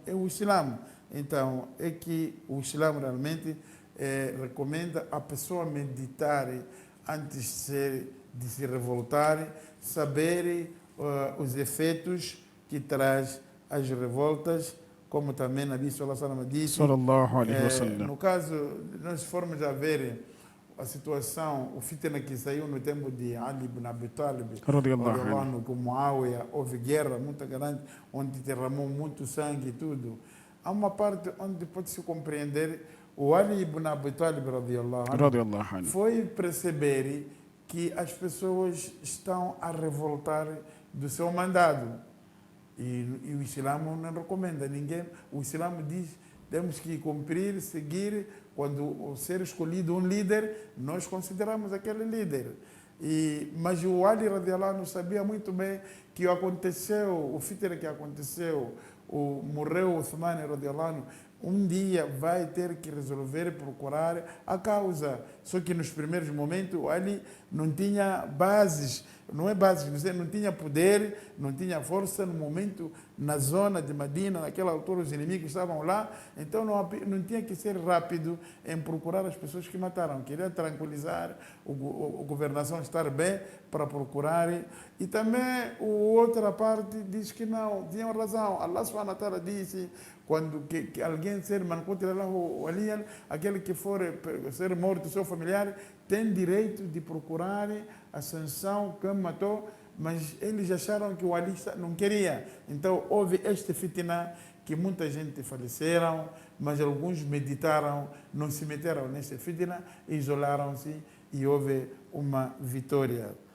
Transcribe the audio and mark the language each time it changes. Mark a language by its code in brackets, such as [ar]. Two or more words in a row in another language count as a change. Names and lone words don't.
[pt] É o Islã. Então, é que o Islã realmente recomenda a pessoa meditar antes de se revoltar, saber os efeitos que traz as revoltas, como também Nabi [ar] صلى الله عليه وسلم [pt] disse. No caso, nós formos a ver a situação, o fitna que saiu no tempo de Ali ibn Abi Talib, com Muawiyah, houve guerra muito grande, onde derramou muito sangue e tudo. Há uma parte onde pode-se compreender, o Ali ibn Abi Talib foi perceber que as pessoas estão a revoltar do seu mandado. E o Islã não recomenda ninguém. O Islã diz temos que cumprir, seguir. Quando ser escolhido um líder, nós consideramos aquele líder. Mas o Ali [ar] رضي الله عنه [pt] sabia muito bem que aconteceu, o fitna que aconteceu, morreu o Uthman [ar] رضي الله عنه, [pt] um dia vai ter que resolver, procurar a causa. Só que nos primeiros momentos o Ali não tinha bases, não é bases, não tinha poder, não tinha força no momento, na zona de Medina, naquela altura os inimigos estavam lá, então não tinha que ser rápido em procurar as pessoas que mataram. Queria tranquilizar, a governação estar bem para procurar. E também a outra parte diz que não, tinham razão. Allah [ar] سبحانه وتعالى [pt] disse, quando que alguém ser aquele que for ser morto, seu familiar, tem direito de procurar a sanção quem matou, mas eles acharam que o Ali não queria. Então houve este fitna que muita gente faleceram, mas alguns meditaram, não se meteram neste fitna, isolaram-se e houve uma vitória.